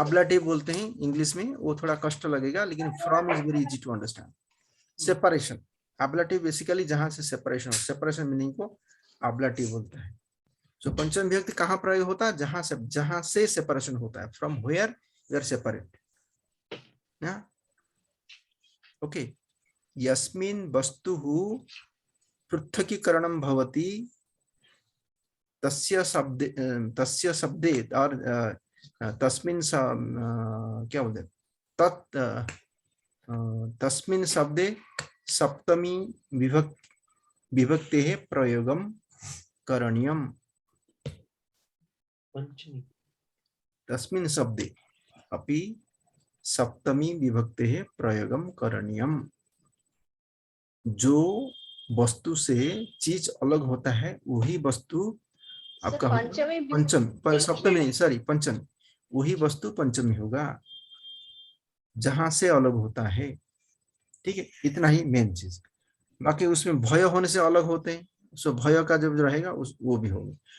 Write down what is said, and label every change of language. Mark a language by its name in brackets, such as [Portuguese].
[Hindi] अब्लाटिव बोलते हैं इंग्लिश में, वो थोड़ा कष्ट लगेगा, लेकिन [English] From is very easy to understand. [Hindi] Separation, अब्लाटिव basically जहां से सेपरेशन, सेपरेशन मीनिंग को अब्लाटिव बोलता है। सो पंचम विभक्ति कहाँ प्रयोग होता है? जहां से सेपरेशन होता है, [English] From where we are separate. [Sanskrit] Okay, यस्मिन् वस्तुः पृथकीकरणं भवति तस्य शब्दे [Hindi] और तस्मिन् क्या बोलते हैं, [Sanskrit] तस्मिन् शब्दे सप्तमी विभक्तेः प्रयोगं करणीयम्। पंचमी तस्मिन् शब्दे अपि सप्तमी विभक्तेः प्रयोगं करणीयम्। [Hindi] जो वस्तु से चीज अलग होता है वही वस्तु आपका पंचमी पंचम, सप्तमी नहीं सॉरी पंचम, वही वस्तु पंचमी होगा जहां से अलग होता है। ठीक है, इतना ही मेन चीज। बाकी उसमें भय होने से अलग होते हैं, सो भय का जब रहेगा वो भी होगा।